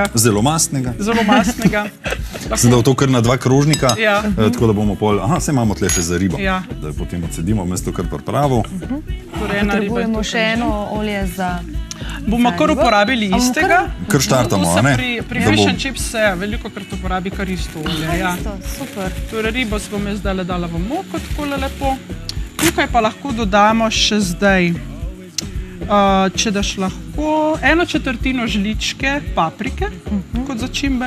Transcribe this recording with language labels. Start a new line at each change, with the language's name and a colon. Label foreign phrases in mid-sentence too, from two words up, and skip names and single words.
Slovenian: Zelo mastnega. Sem dal to kar na 2 krožnika, tako da bomo pol... Saj imamo tle še za ribo, da jo potem odsedimo, vmes to kar pripravil. Potrebujemo še eno olje za... Bomo kar uporabili istega. Kar štartamo, a ne? Pri
English: fish and chips
Slovenian: se veliko krat uporabi kar isto olje. Super. Torej ribo se bom jaz zdaj dala v moko, takole lepo. Tukaj pa lahko dodamo še zdaj, če daš lahko 1/4 žličke paprike kot začimbe.